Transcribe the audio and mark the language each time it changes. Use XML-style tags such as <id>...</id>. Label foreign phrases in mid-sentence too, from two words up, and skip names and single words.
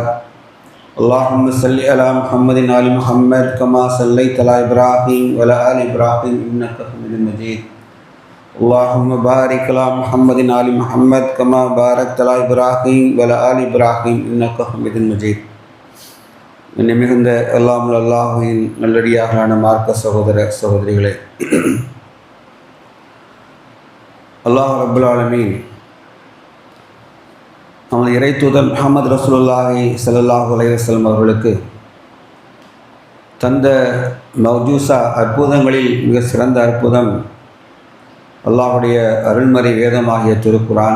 <ar>اللهم صل على محمد وآل محمد كما صليت على إبراهيم وعلى آل إبراهيم إنك حميد مجيد. اللهم بارك على محمد وآل محمد كما باركت على إبراهيم وعلى آل إبراهيم إنك حميد مجيد.</ar> <ta>மிகுந்த எல்லாம் அல்லாஹ்வின் நல்லடியார்களான மார்க்க சகோதர சகோதரிகளே,</ta> <ar>الله رب العالمين</ar> <ta>நமது இறை தூதர்</ta> <ar>محمد رسول الله صلى الله عليه وسلم</ar> <ta>அவர்களுக்கு தந்த மௌஜூசா அற்புதங்களில் மிக சிறந்த அற்புதம் அல்லாஹுடைய அருள்மறை வேதமாகிய திருக்குரான்.</ta>